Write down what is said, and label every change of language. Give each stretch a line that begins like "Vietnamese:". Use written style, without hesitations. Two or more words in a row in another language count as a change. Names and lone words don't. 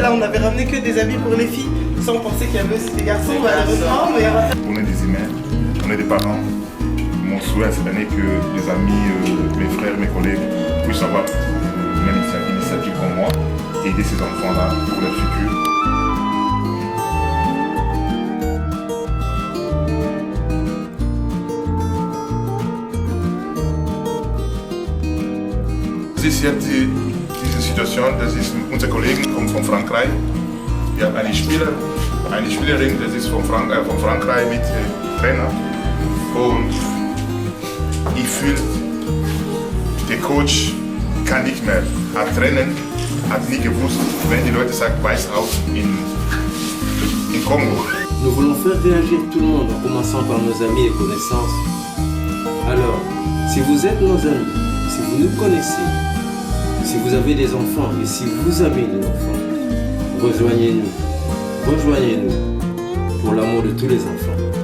French: Là, on avait ramené que des habits pour les filles, sans penser qu'il y avait aussi des garçons, malheureusement. On est des humains, on est des parents. Mon souhait cette année que les amis, mes frères, mes collègues puissent avoir une même initiative comme moi, aider ces enfants-là pour leur futur.
German: Das ist jetzt diese Situation, das ist unser Kollege von Frankreich. Wir haben eine Spielerin, das ist von Frankreich mit Trainer. Und ich fühle, der Coach kann nicht mehr, hat Tränen, hat nie gewusst, wenn die Leute sagen, weiß auf in Kongo.
French: Nous voulons faire réagir tout le monde en commençant par nos amis et connaissances. Alors, si vous êtes nos amis, si vous nous connaissez, si vous avez des enfants et si vous avez des enfants, rejoignez-nous pour l'amour de tous les enfants.